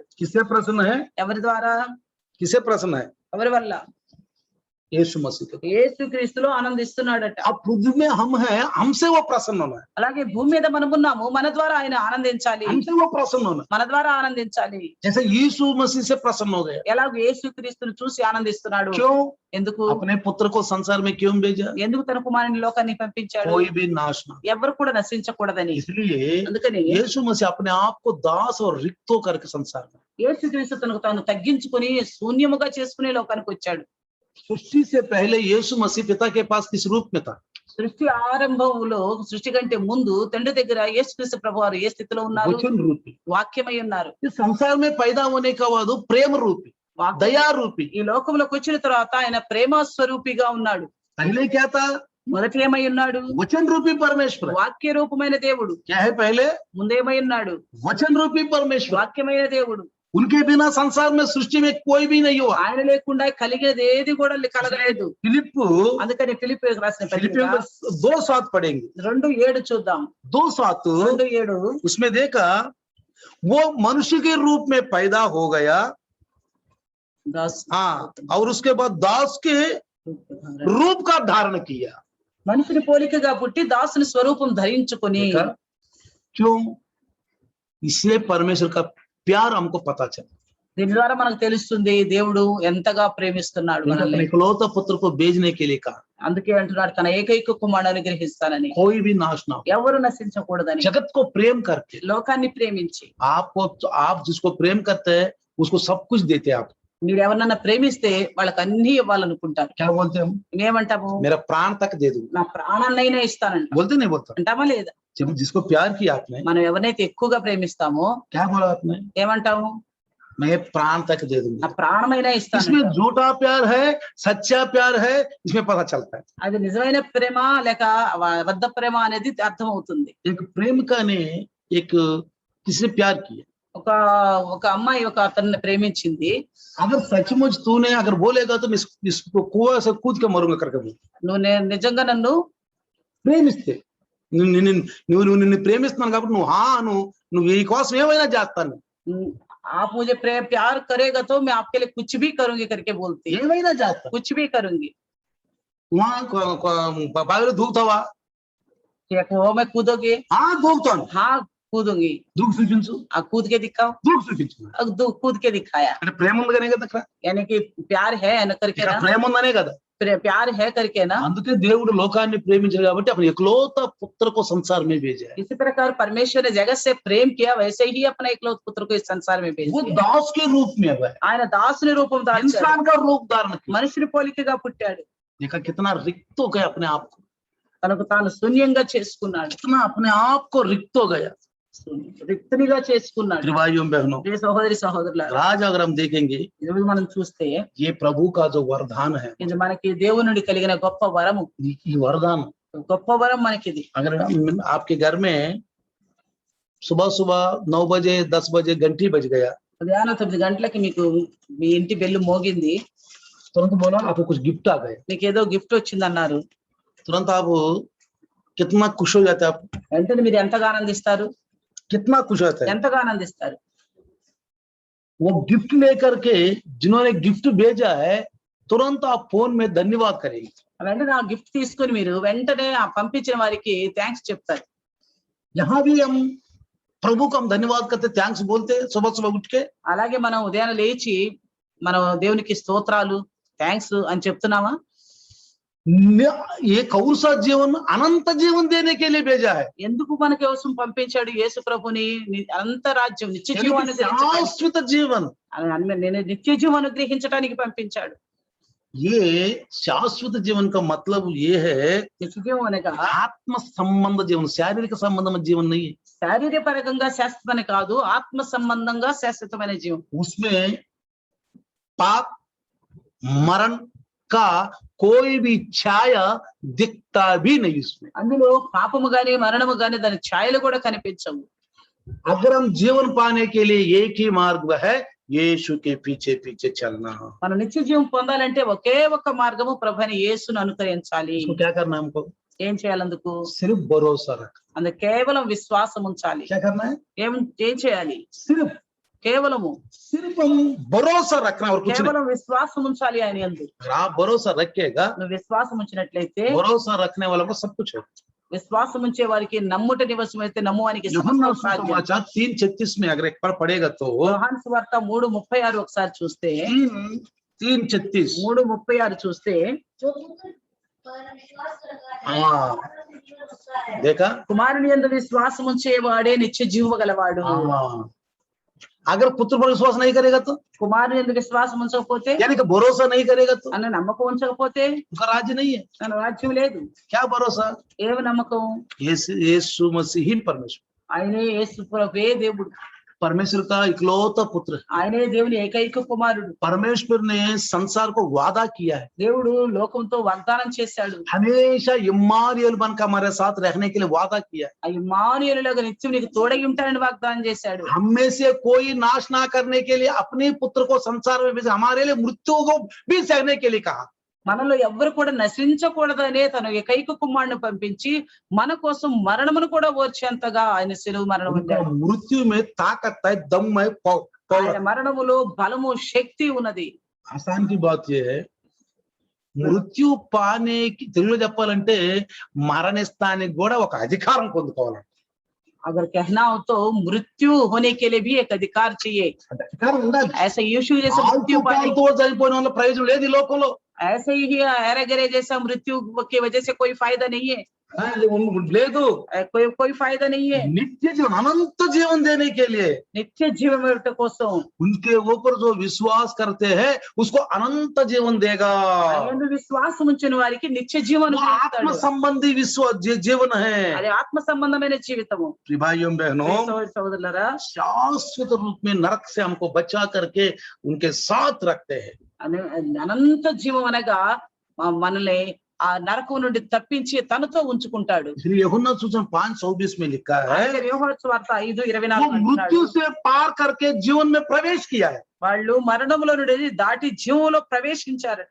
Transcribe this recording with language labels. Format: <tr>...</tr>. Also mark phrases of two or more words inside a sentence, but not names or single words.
<hi>किससे प्रसन्न है?</hi> <te>ఎవరి ద్వారా?</te> <hi>किससे प्रसन्न है?</hi> <te>ఎవరి వల్ల?</te> <hi>यीशु मसीह के।</hi> <te>యేసుక్రీస్తులో ఆనందిస్తున్నాడట.</te> <hi>अब पृथ्वी में हम हैं, हमसे वो प्रसन्न होना है,</hi> <te>అలాగే భూమి మీద మనమున్నాము, మన ద్వారా ఆయన ఆనందించాలి,</te> <hi>हमसे वो प्रसन्न होना है।</hi> <te>మన ద్వారా ఆనందించాలి.</te> <hi>जैसे यीशु मसीह से प्रसन्न हो गया।</hi> <te>ఎలాగో యేసుక్రీస్తును చూసి ఆనందిస్తున్నాడు.</te> <hi>क्यों?</hi> <te>ఎందుకు?</te> <hi>अपने पुत्र को संसार में क्यों भेजा?</hi> <te>ఎందుకు తన కుమారుని లోకాన్ని పంపించాడు?</te> <hi>कोई भी नाश ना।</hi> <te>ఎవరు కూడా నశించకూడదని.</te> <hi>इसलिए</hi> <te>అందుకని</te> <hi>यीशु मसीह अपने आप को दास और रिक्त करके संसार में,</hi> <te>యేసుక్రీస్తు తనకు తాను తగ్గించుకుని శూన్యముగా చేసుకునే లోకానికి వచ్చాడు.</te> <hi>सृष्टि से पहले यीशु मसीह पिता के पास किस रूप में था?</hi> <te>సృష్టి ఆరంభంలో, సృష్టి కంటే ముందు తండ్రి దగ్గర యేసుక్రీస్తు ప్రభువారు ఏ స్థితిలో ఉన్నారు?</te> <hi>वचन रूपी।</hi> <te>వాక్యమై ఉన్నారు.</te> <hi>इस संसार में पैदा होने का बाद प्रेम रूपी, दया रूपी।</hi> <te>ఈ లోకంలోకి వచ్చిన తర్వాత ఆయన ప్రేమ స్వరూపిగా ఉన్నాడు.</te> <hi>पहले क्या था?</hi> <te>మొదటి ఏమై ఉన్నాడు?</te> <hi>वचन रूपी परमेश्वर।</hi> <te>వాక్య రూపమైన దేవుడు.</te> <hi>क्या है? पहले</hi> <te>ముందేమై ఉన్నాడు?</te> <hi>वचन रूपी परमेश्वर।</hi> <te>వాక్యమైన దేవుడు.</te> <hi>उनके बिना संसार में सृष्टि में कोई भी नहीं हुआ।</hi> <te>ఆయన లేకుండా కలిగేది ఏది కూడా కలగలేదు.</te> <hi>फिलिप,</hi> <te>అందుకని ఫిలిప్పీయులకు రాసిన</te> <hi>फिलिपियों</hi> <te>పత్రిక</te> <hi>में 2:7 पढ़ेंगे।</hi> <te>2:7 చూద్దాం. 2:7 2:7</te> <hi>उसमें देखा, वो मनुष्य के रूप में पैदा हो गया, हाँ, और उसके बाद दास के रूप का धारण किया।</hi> <te>మనుషుని పోలికగా పుట్టి దాసుని స్వరూపం ధరించుకొని.</te> <hi>क्यों? इसलिए परमेश्वर का प्यार हमको पता चला।</hi> <te>దీని ద్వారా మనకు తెలుస్తుంది దేవుడు ఎంతగా ప్రేమిస్తున్నాడు</te> <hi>उनके</hi> <te>మనల్ని.</te> <hi>अपने इकलौता पुत्र को भेजने के लिए कहा,</hi> <te>అందుకే అంటున్నాడు తన ఏకైక కుమారుని అనుగ్రహిస్తానని,</te> <hi>कोई भी नाश ना हो,</hi> <te>ఎవరు నశించకూడదని,</te> <hi>जगत को प्रेम करके</hi> <te>లోకాన్ని ప్రేమించి.</te> <hi>आप जिसको प्रेम करते हैं उसको सब कुछ देते हैं आप।</hi> <te>మీరు ఎవరినన్నా ప్రేమిస్తే వాళ్ళకి అన్ని ఇవ్వాలనుకుంటారు.</te> <hi>क्या बोलते हैं हम?</hi> <te>మేమంటాము,</te> <hi>मेरा प्राण तक दे दूं,</hi> <te>నా ప్రాణాన్నైనా ఇస్తానంట.</te> <hi>बोलते नहीं बोलता?</hi> <te>అంటామా లేదా?</te> <hi>जब जिसको प्यार किया आपने,</hi> <te>మనం ఎవరినైతే ఎక్కువగా ప్రేమిస్తామో</te> <hi>क्या बोला आपने?</hi> <te>ఏమంటాము?</te> <hi>मैं प्राण तक दे दूंगा।</hi> <te>నా ప్రాణమైనా ఇస్తాను.</te> <hi>इसमें झूठा प्यार है, सच्चा प्यार है, इसमें पता चलता है।</hi> <te>అది నిజమైన ప్రేమ లేక అబద్ధ ప్రేమ అనేది అర్థం అవుతుంది.</te> <hi>एक प्रेमिका ने एक किसी से प्यार किया,</hi> <te>ఒక అమ్మాయి ఒక అతన్ని ప్రేమించింది.</te> <hi>अगर सचमुच तूने अगर बोलेगा तो मैं इसको कुआं से कूद के मरूंगा करके बोल।</hi> <te>నిజంగా నన్ను ప్రేమిస్తే నువ్వు నిన్ను ప్రేమిస్తున్నాను కాబట్టి నువ్వు నువ్వు ఈ కోసం ఏమైనా చేస్తాను,</te> <hi>आप मुझे प्यार करेगा तो मैं आपके लिए कुछ भी करूंगी करके बोलती है.</hi> <te>ఏమైనా చేస్తా।</te> <hi>कुछ भी करूंगी.</hi> <te>బావిలో దూకుతావా?</te> <hi>वो मैं कूदोगे?</hi> <te>దూకుతాను।</te> <hi>हाँ कूदूंगी.</hi> <te>దూకు చూపించు।</te> <hi>कूद के दिखाओ.</hi> <te>దూకు చూపించు।</te> <hi>कूद के दिखाया.</hi> <te>అంటే ప్రేమ ఉందనే కదా అక్కడ,</te> <hi>यानी कि प्यार है न करके ना,</hi> <te>ప్రేమ ఉందనే కదా।</te> <hi>प्यार है करके ना,</hi> <te>అందుకే దేవుడు లోకాన్ని ప్రేమించాడు కాబట్టి</te> <hi>अपने इकलौता पुत्र को संसार में भेजा। इसी प्रकार परमेश्वर ने जगत से प्रेम किया, वैसे ही अपना इकलौते पुत्र को इस संसार में भेज वो दिया. दास के रूप में है,</hi> <te>ఆయన దాసుని రూపం దాల్చాడు.</te> <hi>इंसान का रूप धारण किया।</hi> <te>మనుషుని పోలికగా పుట్టాడు.</te> <hi>देखा कितना रिक्त हो गया अपने आप को,</hi> <te>తనకు తాను శూన్యంగా చేసుకున్నాడు.</te> <hi>कितना अपने आप को रिक्त हो गया।</hi> <te>రిక్తునిగా చేసుకున్నాడు.</te> <hi>भाइयों बहनों,</hi> <te>ప్రియ సహోదరి సహోదరులారా,</te> <hi>राज अगर हम देखेंगे,</hi> <te>ఈరోజు మనం చూస్తే</te> <hi>ये प्रभु का जो वरदान है,</hi> <te>ఇది మనకి దేవుని నుండి కలిగిన గొప్ప వరము.</te> <hi>ये वरदान</hi> <te>గొప్ప వరం మనకిది.</te> <hi>अगर आपके घर में सुबह सुबह 9 बजे 10 बजे घंटी बज गया,</hi> <te>ఉదయాన్నే 9 గంటలకి మీకు మీ ఇంటి బెల్లు మోగింది,</te> <hi>तुरंत बोला आपको कुछ गिफ्ट आ गए,</hi> <te>మీకు ఏదో గిఫ్ట్ వచ్చింది అన్నారు,</te> <hi>तुरंत आप कितना खुश हो जाते हैं, आप</hi> <te>వెంటనే మీరు ఎంతగా ఆనందిస్తారు?</te> <hi>कितना खुश होते हैं।</hi> <te>ఎంతగా ఆనందిస్తారు?</te> <hi>वो गिफ्ट लेकर के जिन्होंने गिफ्ट भेजा है तुरंत आप फोन में धन्यवाद करेंगे।</hi> <te>వెంటనే ఆ గిఫ్ట్ తీసుకొని మీరు వెంటనే ఆ పంపించిన వారికి థ్యాంక్స్ చెప్తారు.</te> <hi>यहाँ भी हम प्रभु को हम धन्यवाद करते, थैंक्स बोलते सुबह सुबह उठ के।</hi> <te>అలాగే మనం ఉదయాన్నే లేచి మనం దేవునికి స్తోత్రాలు థ్యాంక్స్ అని చెప్తున్నామా?</te> <hi>ये कौन सा जीवन अनंत जीवन देने के लिए भेजा है,</hi> <te>ఎందుకు మన కోసం పంపించాడు యేసు ప్రభుని? అనంత రాజ్యం, నిత్య</te> <hi>यानी</hi> <te>జీవాన్ని</te> <hi>कि शाश्वत जीवन।</hi> <te>నేను నిత్య జీవం అనుగ్రహించడానికి పంపించాడు.</te> <hi>ये शाश्वत जीवन का मतलब ये है</hi> <te>నిత్య జీవం అనగా</te> <hi>आत्म संबंध जीवन, शारीरिक संबंध में जीवन नहीं है।</hi> <te>శారీరపరంగా శాశ్వతమని కాదు, ఆత్మ సంబంధంగా శాశ్వతమైన జీవం.</te> <hi>उसमें पाप मरण का कोई भी छाया दिखता भी नहीं उसमें।</hi> <te>అందులో పాపము గాని మరణము గాని దాని ఛాయలు కూడా కనిపించవు.</te> <hi>अगर हम जीवन पाने के लिए एक ही मार्ग है, यीशु के पीछे पीछे चलना।</hi> <te>మనం నిత్య జీవం పొందాలంటే ఒకే ఒక్క మార్గము ప్రభువైన యేసును అనుసరించాలి.</te> <hi>इसको क्या करना है हमको?</hi> <te>ఏం చేయాలందుకు?</te> <hi>सिर्फ भरोसा रख।</hi> <te>అందుకు కేవలం విశ్వాసం ఉంచాలి.</te> <hi>क्या करना है?</hi> <te>ఏం చేయాలి?</te> <hi>सिर्फ</hi> <te>కేవలము</te> <hi>सिर्फ हम भरोसा रखना और कुछ नहीं।</hi> <te>కేవలం విశ్వాసం ఉంచాలి ఆయన యందు.</te> <hi>अगर आप भरोसा रखेगा,</hi> <te>నువ్వు విశ్వాసం ఉంచినట్లయితే,</te> <hi>भरोसा रखने वालों को सब कुछ है।</hi> <te>విశ్వాసం ఉంచే వారికి నమ్ముట నివసం అయితే నమ్మువానికి</te> <hi>यूहन्ना</hi> <te>సమస్తం సాధ్యం.</te> <hi>सुसमाचार 3:36 में अगर एक बार पढ़ेगा तो</hi> <te>యోహాను సువార్త 3:36 ఒకసారి చూస్తే, 3:36 3:36 చూస్తే,</te> <hi>जो पुत्र पर विश्वास करता है हाँ। अनंत जीवन उसका है। देखा?</hi> <te>కుమారుని యందు విశ్వాసం ఉంచేవాడే నిత్య జీవము గలవాడు.</te> <hi>हाँ। अगर पुत्र पर विश्वास नहीं करेगा तो,</hi> <te>కుమారుని యందు విశ్వాసం ఉంచకపోతే,</te> <hi>यानी कि भरोसा नहीं करेगा तो</hi> <te>అన్న నమ్మకం ఉంచకపోతే</te> <hi>उसका राज्य नहीं है।</hi> <te>తన రాజ్యం లేదు.</te> <hi>क्या भरोसा?</hi> <te>ఏమి నమ్మకం?</te> <hi>यीशु मसीह ही परमेश्वर,</hi> <te>ఆయనే యేసు ప్రభువే దేవుడు,</te> <hi>परमेश्वर का इकलौता पुत्र है।</hi> <te>ఆయనే దేవుని ఏకైక కుమారుడు.</te> <hi>परमेश्वर ने संसार को वादा किया है,</hi> <te>దేవుడు లోకంతో వాగ్దానం చేశాడు.</te> <hi>हमेशा इम्मानुएल बनकर हमारे साथ रहने के लिए वादा किया है।</hi> <te>ఆ ఇమ్మానుయేలులాగా నిత్యం నీకు తోడై ఉంటానని వాగ్దానం చేశాడు.</te> <hi>हम में से कोई नाश ना करने के लिए अपने पुत्र को संसार में भेजा, हमारे लिए मृत्यु को भी सहने के लिए कहा।</hi> <te>మనలో ఎవ్వరు కూడా నశించకూడదనే తన ఏకైక కుమారుని పంపించి మన కోసం మరణమును కూడా ఓర్చేంతగా ఆయన శిలువ మరణం</te> <hi>उनका</hi> <te>పొందాడు.</te> <hi>मृत्यु में ताकत है, दम है, पावर।</hi> <te>ఆయన మరణములో బలము శక్తి ఉన్నది.</te> <hi>आसान की बात यह है, मृत्यु पाने</hi> <te>తెలుగులో చెప్పాలంటే మరణిస్తానికి కూడా ఒక అధికారం పొందుకోవాలి.</te> <hi>अगर कहना हो तो मृत्यु होने के लिए भी एक अधिकार चाहिए।</hi> <te>అధికారం ఉండాలి.</te> <hi>ऐसे यीशु जैसे ఆల్తూ मृत्यु पाने</hi> <te>పాల్తూ చనిపోయిన వాళ్ళ ప్రయోజనం లేదు ఈ లోకంలో.</te> <hi>ऐसे ही अरे जैसा मृत्यु की वजह से कोई फायदा नहीं है,</hi> <te>లేదు.</te> <hi>कोई फायदा नहीं है। नित्य जीवन अनंत जीवन देने के लिए नित्य जीवन</hi> <te>కోసం</te> <hi>उनके ऊपर जो विश्वास करते हैं उसको अनंत जीवन देगा.</hi> <te>ఆయన విశ్వాసం ఉంచిన వారికి నిత్య జీవనం</te> <hi>वो आत्म संबंधी जीवन है.</hi> <te>అది ఆత్మ సంబంధమైన జీవితము।</te> <hi>प्रिय भाइयों बहनों,</hi> <te>సోదర సోదరులారా,</te> <hi>शाश्वत रूप में नरक से हमको बचा करके उनके साथ रखते हैं.</hi> <te>అనంత జీవం అనగా మనల్ని ఆ నరకం నుండి తప్పించి తనతో ఉంచుకుంటాడు।</te> <hi>इसलिए यूहन्ना सुसमाचार 5:24 में लिखा है</hi> <te>యోహాను సువార్త 5:24</te> <hi>वो मृत्यु से पार करके जीवन में प्रवेश किया है.</hi> <te>వాళ్ళు మరణంలో నుండి దాటి జీవంలో ప్రవేశించారట।</te>